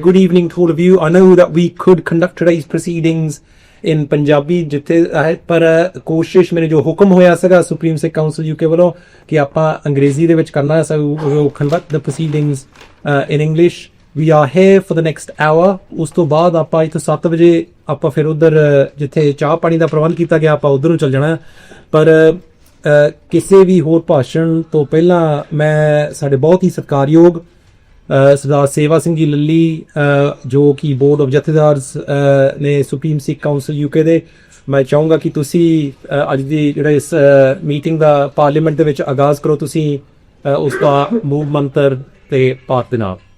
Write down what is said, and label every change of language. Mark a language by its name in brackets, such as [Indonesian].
[English] Good evening to all of you. I know that we could conduct today's proceedings in Punjabi [Punjabi] ਜਿੱਥੇ ਪਰ ਕੋਸ਼ਿਸ਼ ਮੇਰੇ ਜੋ ਹੁਕਮ ਹੋਇਆ ਸੀਗਾ ਸੁਪਰੀਮ ਸਿੱਖ ਕਾਉਂਸਲ ਯੂਕੇ ਵੱਲੋਂ ਕਿ ਆਪਾਂ ਅੰਗਰੇਜ਼ੀ ਦੇ ਵਿੱਚ ਕਰਨਾ ਹੈ। [English] So we will conduct the proceedings in English. We are here for the next hour. [Punjabi] ਉਸ ਤੋਂ ਬਾਅਦ ਆਪਾਂ ਇੱਥੇ 7 ਵਜੇ ਆਪਾਂ ਫਿਰ ਉੱਧਰ ਜਿੱਥੇ ਚਾਹ ਪਾਣੀ ਦਾ ਪ੍ਰਬੰਧ ਕੀਤਾ ਗਿਆ ਆਪਾਂ ਉੱਧਰ ਨੂੰ ਚੱਲ ਜਾਣਾ। ਪਰ ਕਿਸੇ ਵੀ ਹੋਰ ਭਾਸ਼ਣ ਤੋਂ ਪਹਿਲਾਂ ਮੈਂ ਸਾਡੇ ਬਹੁਤ ਹੀ ਸਤਿਕਾਰਯੋਗ ਸਰਦਾਰ ਸੇਵਾ ਸਿੰਘ ਜੀ ਲੱਲੀ ਜੋ ਕਿ ਬੋਰਡ ਆਫ ਜਥੇਦਾਰਸ ਨੇ ਸੁਪਰੀਮ ਸਿੱਖ ਕਾਉਂਸਲ ਯੂਕੇ ਦੇ, ਮੈਂ ਚਾਹੂੰਗਾ ਕਿ ਤੁਸੀਂ ਅੱਜ ਦੀ ਜਿਹੜਾ ਇਸ ਮੀਟਿੰਗ ਦਾ ਪਾਰਲੀਮੈਂਟ ਦੇ ਵਿੱਚ ਆਗਾਜ਼ ਕਰੋ ਤੁਸੀਂ ਉਸ ਦਾ ਮੂਲ ਮੰਤਰ ਤੇ ਪਾਠ ਦੇ ਨਾਲ।